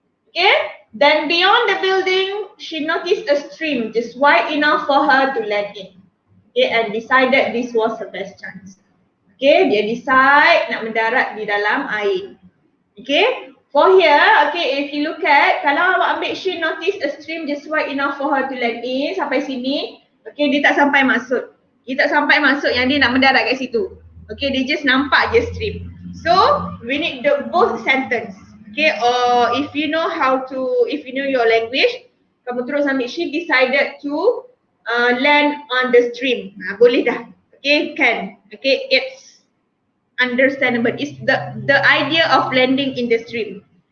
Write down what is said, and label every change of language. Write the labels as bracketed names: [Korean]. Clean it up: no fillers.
[English] Okay, then beyond the building she noticed a stream just wide enough for her to land in. Okay, and decided this was her best chance. Okay, [Malay] dia decide nak mendarat di dalam air. [English] Okay, for here, okay, if you look at, [Malay] kalau awak ambil [English] she noticed a stream just wide enough for her to land in, [Malay] sampai sini. Okay, dia tak sampai maksud. Dia tak sampai maksud yang dia nak mendarat kat situ. Okay, dia just nampak je stream. [English] So, we need both sentence. Okay, or if you know your language, kamu terus ambil she decided to land on the stream. [Malay] Boleh dah. [English] Okay, can. Okay, it's understandable. It's the idea of landing in the stream.